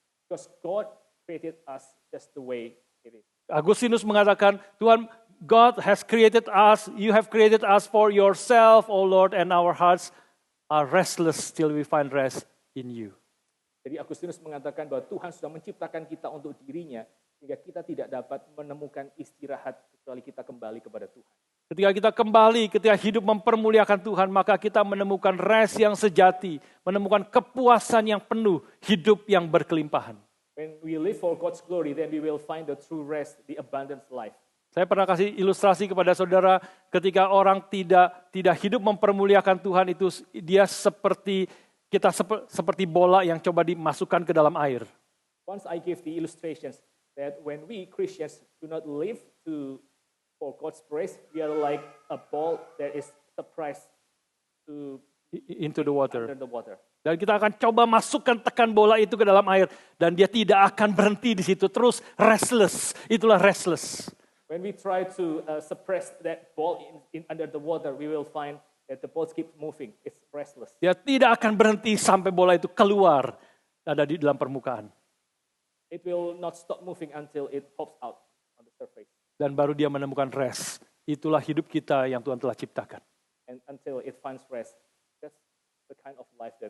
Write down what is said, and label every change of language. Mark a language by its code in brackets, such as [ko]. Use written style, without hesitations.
[en] because God created us just the way it is. Agustinus mengatakan, God has created us, you have created us for yourself, O Lord, and our hearts are restless till we find rest in you. [id] Jadi Agustinus mengatakan bahwa Tuhan sudah menciptakan kita untuk dirinya, sehingga kita tidak dapat menemukan istirahat kecuali kita kembali kepada Tuhan. Ketika kita kembali, ketika hidup mempermuliakan Tuhan, maka kita menemukan rest yang sejati, menemukan kepuasan yang penuh, hidup yang berkelimpahan. [en] When we live for God's glory, then we will find the true rest, the abundant life. [id] Saya pernah kasih ilustrasi kepada saudara, ketika orang tidak hidup mempermuliakan Tuhan itu, dia seperti bola yang coba dimasukkan ke dalam air. [en] Once I give the illustrations that when we Christians do not live for God's praise, we are like a ball that is suppressed into the water. Under the water. [id] Dan kita akan coba masukkan tekan bola itu ke dalam air dan dia tidak akan berhenti di situ, terus restless. Itulah restless. [en] When we try to suppress that ball under the water, we will find that the ball keeps moving. It's restless. [id] Dia tidak akan berhenti sampai bola itu keluar ada di dalam permukaan. [en] It will not stop moving until it pops out on the surface. [id] Dan baru dia menemukan rest. Itulah hidup kita yang Tuhan telah ciptakan. [en] And until it finds rest, that's the kind of life that